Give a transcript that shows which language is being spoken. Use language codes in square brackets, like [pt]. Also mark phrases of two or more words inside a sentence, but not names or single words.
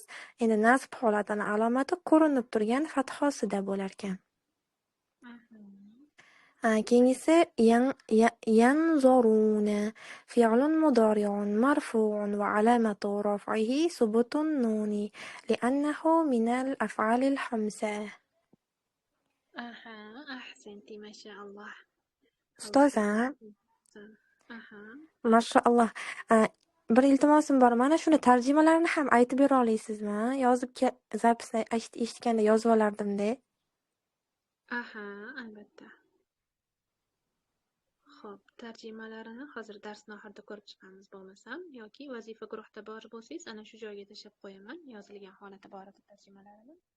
[uz] Endi nasb holatining alomati ko'rinib turgan fathosida bo'larkan. Keyingisi yanzuruna. [ar] فعل مضارع مرفوع وعلامة رفعه ثبوت النون لأنه من الأفعال الخمسة. أحسنتي ما شاء الله. [uz] Ustoza, mashaalloh. Bir iltimosim bor. Mana shuni tarjimalarini ham aytib bera olasizmi? Yozib zapisni eshitganda yozib olardim-da. albatta. Xo'p, tarjimalarini hozir darsni oxirida ko'rib chiqamiz bo'lmasam, yoki vazifa guruhda bor bo'lsangiz, ana shu joyga tashlab qo'yaman yozilgan holati borida tarjimalarini.